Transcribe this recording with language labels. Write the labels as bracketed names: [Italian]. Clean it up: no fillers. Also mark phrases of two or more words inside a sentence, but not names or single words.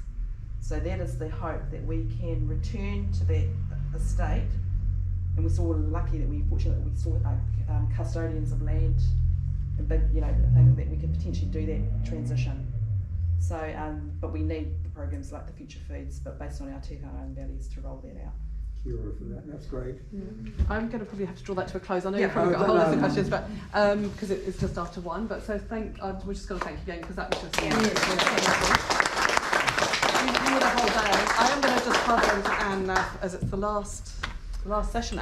[English] So that is the hope, that we can return to that estate, and we're so lucky that we saw custodians of land, and big, thing that we can potentially do that transition. So, but we need the programs like the Future Foods, but based on our [Māori] Te Āwhina [English] and values, to roll that out. [Māori] Kia ora [English] for that. That's great. I'm going to probably have to draw that to a close. I know Yeah. you've probably got a whole No, list of no. questions, but because it's just after 1. But so we're just going to thank you again, because that was just you were the whole day. I am going to just pass over to Anne now, as it's the last session.